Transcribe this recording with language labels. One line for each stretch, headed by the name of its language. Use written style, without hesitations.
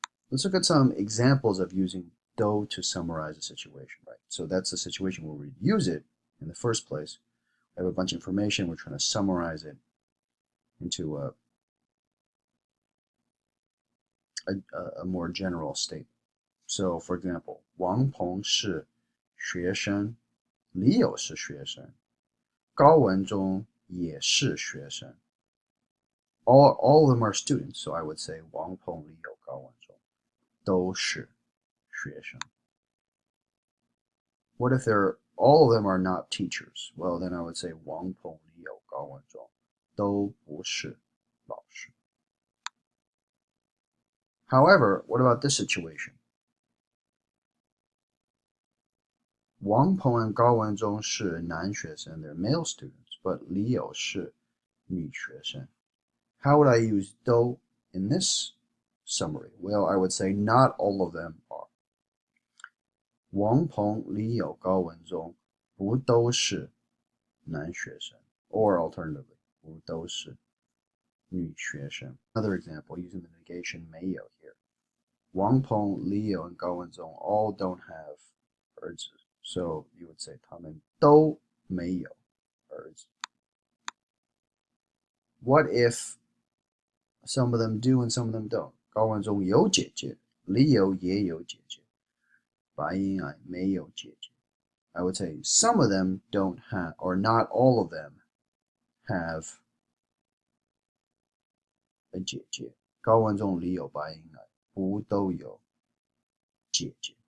English: Let's look at some examples of using 都to summarize a situation, right? So that's the situation where we use it in the first place. We have a bunch of information, we're trying to summarize it into a more general statement.
Chinese: So, for example, 王鹏是学生, Leo 是学生, 高文中也是学生.
English: All of them are students, so I would say 王鹏, Leo, 高文中都是学生. What if all of them are not teachers? Well, then I would say 王鹏, Leo, 高文中都不是老师. However, what about this situation?
Chinese: 王鹏 and 高文中是男学生, they're male students, but Leo 是女学生.
English: How would I use 都 in this summary? Well, I would say not all of them are.
Chinese: 王鹏, Leo, 高文中不都是男学生, or alternatively, 不都是女学生.
English: Another example using the negation 没有 here. 王鹏, Leo, and 高文中 all don't have 儿子. So you would say 他们都没有儿子. What if some of them do and some of them don't?
Chinese: 高文中有姐姐, Leo 也有姐姐, 白银爱没有姐姐.
English: I would say some of them don't have, or not all of them have a 姐姐. 高文中 Leo 白银爱不都有姐姐.